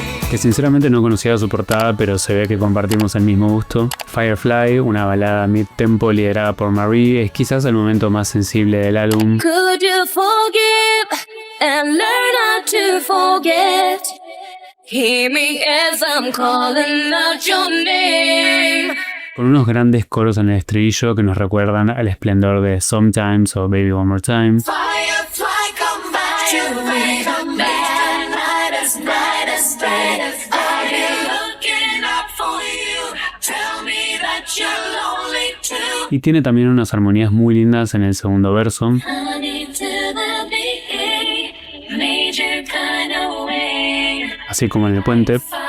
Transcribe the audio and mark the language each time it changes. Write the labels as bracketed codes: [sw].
[es] Que sinceramente no conocía su portada, pero se ve que compartimos el mismo gusto. Firefly, una balada mid-tempo liderada por Marie, es quizás el momento más sensible del álbum. [en] Could you forgive and learn how to forget? Hear me as I'm calling out your name. [es] Con unos grandes coros en el estribillo que nos recuerdan al esplendor de Sometimes o Baby One More Time. [en] Firefly, come back to me, come back. Night is bright as bright as I've been looking up for you. Tell me that you [es] y tiene también unas armonías muy lindas en el segundo verso. Así como en el puente.